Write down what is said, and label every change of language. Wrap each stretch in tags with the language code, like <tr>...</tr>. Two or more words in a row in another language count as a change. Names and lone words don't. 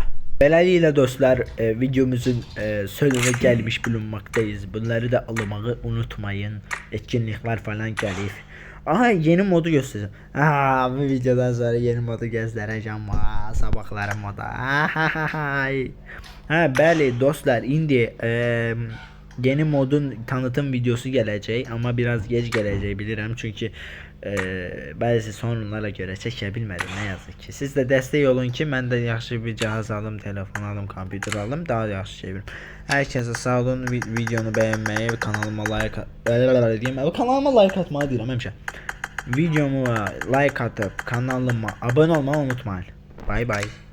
<az>Beləliklə dostlar, videomuzun sonuna</az> <tr>gəlmiş bulunmaktayız. Bunları da almağı unutmayın. Etkinlikler falan gəlir. Aha yeni modu göstereceğim. Aha bu videodan sonra yeni modu göstereceğim. Sabahları moda.</tr> <az>Ha bəli dostlar indi</az> <tr>Yeni modun tanıtım videosu</tr> <az>gələcək, amma biraz gec gələcək bilirəm çünki</az> <tr>bəzi sorunlara</tr> <az>görə çəkə bilmədim</az> <tr>nə yazık ki.</tr> <az>Siz də dəstək olun ki, mən də yaxşı bir cihaz alım, telefon alım, kompüter alım, daha yaxşı şey bilim. Hər kəsə sağ olun, videonu bəyənməyi, kanalıma like atmağı deyirəm həmişə.</az> <tr>Videomu like atıp kanalıma abone olmayı unutmayın. Bay bay.</tr>